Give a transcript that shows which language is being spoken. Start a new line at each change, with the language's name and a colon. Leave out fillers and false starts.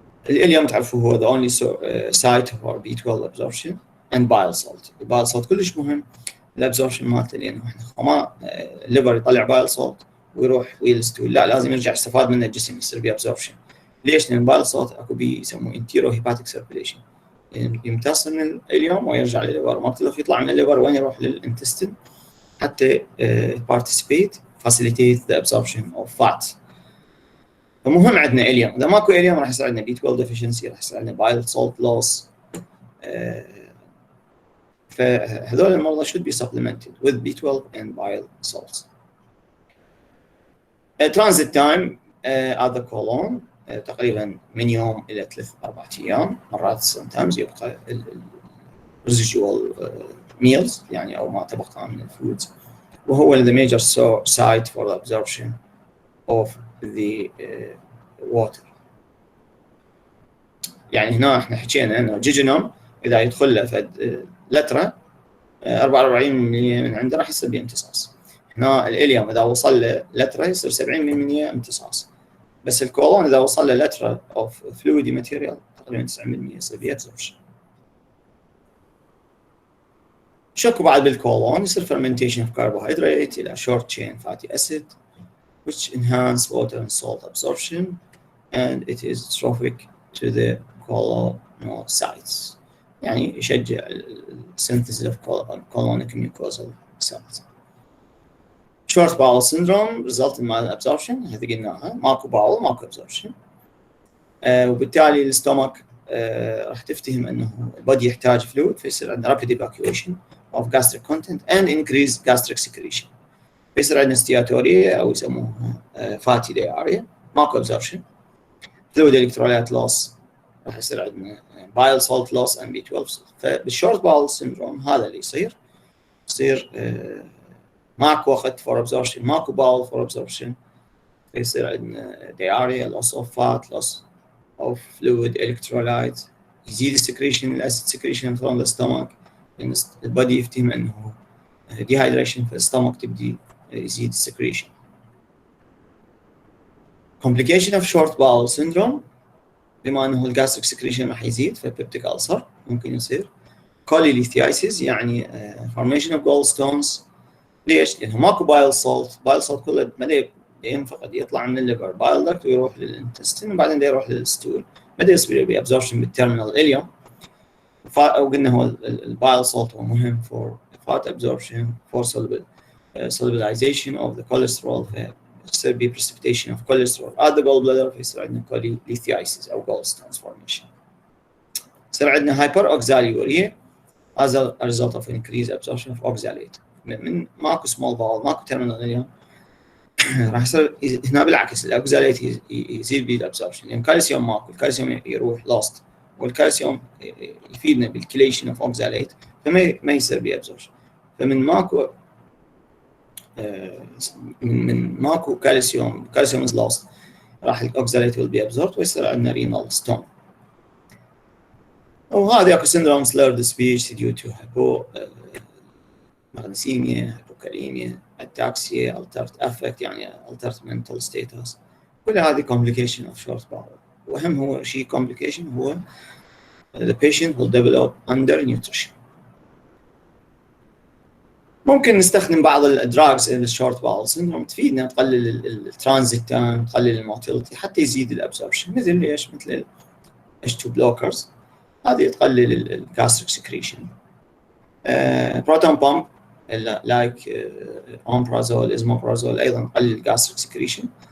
Arabic: الإليوم تعرفوا هو
English: the only site for B12 absorption and bile salt.
Arabic: البايل سولت كلش مهم الابزوربشن مالته، لأنه احنا ما الليفر يطلع بايل سولت ويروح ويلستول، لا لازم يرجع يستفاد منه الجسم يصير بيه absorption. ليش؟ لأن البايل سولت اكو بيه يسموه انتيرو هيباتيك سيركيليشن، يمتص من الإليوم ويرجع للليفر، ما بتعرف يطلع من الليفر وين يروح للانتستين حتى
English: participate facilitate the absorption of fat.
Arabic: فمهم عندنا إليوم، إذا ماكو إليوم راح يصير عندنا B12 deficiency، راح يصير عندنا
English: bile salt loss.
Arabic: فهذول المرضى
English: should be supplemented with B12 and bile salts. Transit time at the colon
Arabic: تقريبا من يوم إلى 3-4 أيام،
English: مرات sometimes يبقى residual meals
Arabic: يعني أو ما تبقى من الفودز،
English: وهو the major site for the absorption of the water.
Arabic: يعني هنا احنا حكينا انه جيجينوم اذا يدخل له فد لتره 44% من عنده راح يصير بامتصاص. هنا الإليوم اذا وصل له لتره يصير 70% امتصاص، بس الكولون اذا وصل له لتره اوف فلويدي ماتيريال تقريبا 90% يصير بيه ابزوربشن. شكو بعد بالكولون يصير
English: fermentation of carbohydrate إلى short chain fatty acid which enhance water and salt absorption and it is trophic to the colonocytes،
Arabic: يعني يشجع
English: synthesis of colonic mucosal cells. Short bowel syndrome result in malabsorption،
Arabic: هذه قلناها،
English: ماكو bowel ماكو absorption،
Arabic: وبالتالي الستومك راح تفتهم انه البادي يحتاج فلويد، فيصير عندنا
English: rapid evacuation of gastric content and increased gastric secretion، فيصير عندنا استياتورية
Arabic: او يسموها
English: fatty diarrhea، ماكو absorption، fluid electrolyte loss،
Arabic: راح يصير عندنا
English: bile salt loss and B12 salt.
Arabic: فبالشورت باول سيندروم هذا اللي يصير ماكو وقت for absorption، ماكو bowel for absorption، فيصير عندنا diarrhea، loss of fat،
English: loss of fluid electrolyte،
Arabic: يزيد السكريشن الاسيد سكريشن
English: from the stomach،
Arabic: لان البادي يفتهم انه dehydration في الستومك تبدي يزيد السكريشن.
English: complication of short bowel syndrome
Arabic: بما انه الجاستريك سكريشن راح يزيد فبيبتيك ألسر ممكن يصير. كوليليثيايسيس يعني formation of gallstones. ليش؟ لانه ماكو بايل سولت، بايل سولت كله ما ينفقد يطلع من الليفر بايل داكت ويروح للانتستين وبعدين يروح للستول، ما يصير بي ابزوربشن بالتيرمينال اليوم. وقلنا هو البايل سولت هو مهم
English: for fat absorption for solubilization of the cholesterol، يصير بي precipitation of cholesterol at the gallbladder،
Arabic: فيصير عندنا كوليليثيايسيس او
English: gallstones formation.
Arabic: يصير عندنا
English: hyperoxaluria as a result of increased absorption of oxalate.
Arabic: من ماكو small bowel ماكو terminal اليوم راح يصير هنا بالعكس الاوكزاليت يزيد بالابسوربشن، لان الكالسيوم ماكو، الكالسيوم يروح لاست، والكالسيوم يفيدنا بالكليشن اوف اوكزاليت فما يصير بابسوربشن. فمن ماكو من ماكو كالسيوم از لاست راح الاوكزاليت
English: will be absorbed
Arabic: ويصير عندنا رينال ستون. وهذا اكو سندروم
English: slurred speech due to hypomagnesemia، hypokalemia، ataxia، altered affect يعني altered mental status،
Arabic: كل هذه
English: complication of short bowel.
Arabic: واهم هو شيء
English: complication هو the patient will develop undernutrition.
Arabic: ممكن نستخدم بعض الدراجز للشورت باول سيندروم تفيدنا، تقلل الترانزيت تايم، تقلل الموتيلتي، حتى يزيد الابسوربشن، مثل ليش؟ مثل H2 blockers، هذه تقلل الجاستريك سكريشن. بروتون بامب لايك اومبرازول، ازموبرازول، ايضا تقلل الجاستريك سكريشن.